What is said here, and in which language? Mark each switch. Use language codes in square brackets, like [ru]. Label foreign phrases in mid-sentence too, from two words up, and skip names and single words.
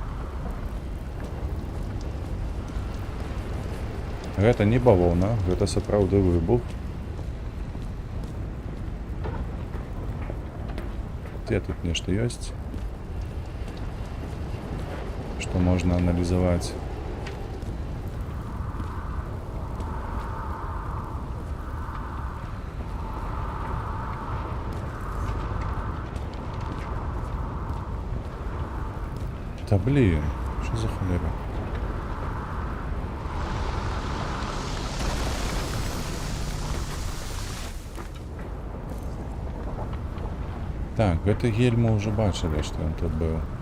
[be] Гэта не бавоўна, гэта сапраўды выбух. Дзе тут нешта ёсць? Што можна аналізаваць? [uk] Та блін, що за холера? [be] Так, гэты гель мы ўжо бачылі, што ён тут быў.